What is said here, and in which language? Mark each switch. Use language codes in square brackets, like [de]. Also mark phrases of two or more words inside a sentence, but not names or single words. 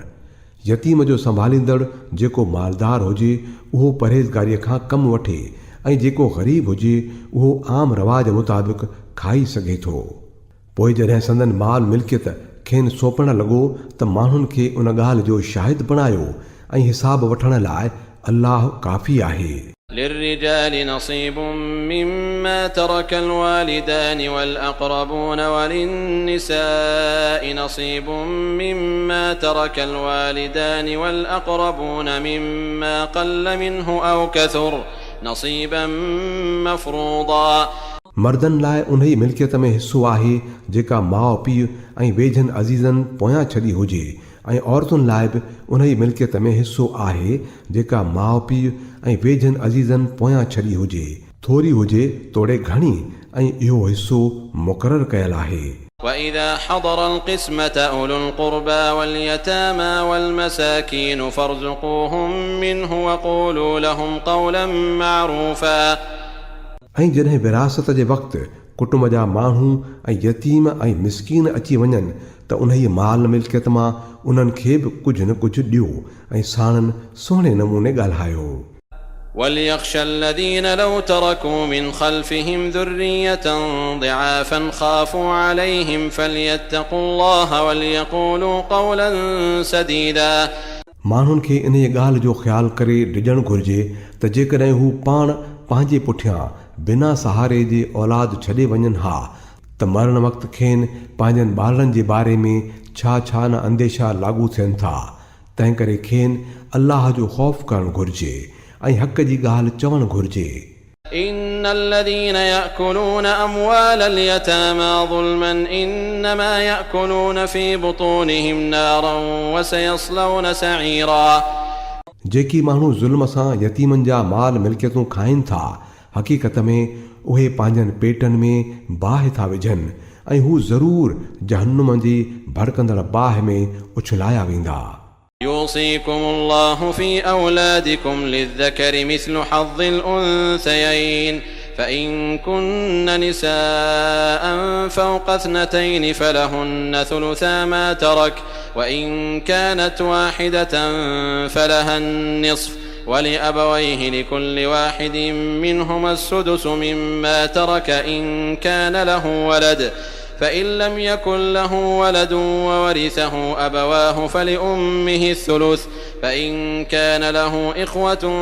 [sd] यतीम जो संभालींदड़ जेको मालदार हुजे उहो परहेज़गारीअ खां कमु वठे ऐं जेको ग़रीब हुजे उहो आम रवाज मुताबिक़ खाई सघे थो। पोइ जॾहिं संदन माल मिल्कियत खेनि सौंपण लॻो त माण्हुनि खे उन ॻाल्हि जो शाहिद बणायो ऐं हिसाब वठण लाइ अल्लाह काफ़ी आहे। [ar] للرجال نصيب مما ترك الوالدان والأقربون وللنساء نصيب مما ترك الوالدان والأقربون مما قل منه أو كثر نصيبا مفروضا। [sd] मर्दनि लाइ उन ई मिल्कियत में हिसो आहे जेका माउ पीउ ऐं वेझनि अज़ीज़नि पोयां छॾी हुजे ऐं औरतुनि लाइ बि उन ई मिल्कियत में हिसो आहे जेका माउ पीउ ऐं वेझनि अज़ीज़नि पोयां छॾी हुजे, थोरी हुजे तोड़े घणी, ऐं इहो हिसो मुक़ररु कयल आहे। [ar] وإذا حضر القسمة أولو القربى واليتامى والمساكين فارزقوهم منه وقولوا لهم قولا معروفا [sd] ऐं जॾहिं विरासत जे वक़्तु कुटुंब जा माण्हू ऐं यतीम ऐं मिसकीन अची वञनि त उन ई माल मिल्कियत मां उन्हनि खे बि कुझु न कुझु ॾियो ऐं साणनि सुहिणे नमूने ॻाल्हायो। [ar] وليخشى الذين لو تركوا من خلفهم ذرية ضعافا خافوا عليهم فليتقوا الله وليقولوا قولا سديدا [sd] माण्हुनि खे इन ॻाल्हि जो ख़्यालु करे ॾिजणु घुर्जे त जेकॾहिं हू पाण पंहिंजे पुठियां बिना सहारे जे औलाद छॾे वञनि हा त मरण वक़्तु खेनि पंहिंजनि ॿारनि जे बारे में छा छा न अंदेशा लागू थियनि था। तंहिं करे खेनि अल्लाह जो ख़ौफ़ करणु घुर्जे ऐं हक़ जी ॻाल्हि चवणु घुर्जे। [ar] إن الذين يأكلون أموال اليتامى ظلما إنما يأكلون في بطونهم نارا وسيصلون سعيرا [sd] जेकी माण्हू ज़ुल्म सां यतीमनि जा माल मिल्कियतूं खाइनि था, हक़ीक़त में उहे पंहिंजनि पेटनि में बाहि था विझनि ऐं हू ज़रूरु जहन्नुम जी भड़कंदड़ बाहि में उछलाया वेंदा। [ar] يوصيكم الله في أولادكم للذكر مثل حظ الأنثيين فإن كن نساء فوق 2 فلهن ثلثا ما ترك وإن كانت واحدة فلها النصف ولأبويه لكل واحد منهما السدس مما ترك إن كان له ولد فإن لم يكن له ولد وورثه أبواه فلأمه الثلث فإن كان له إخوة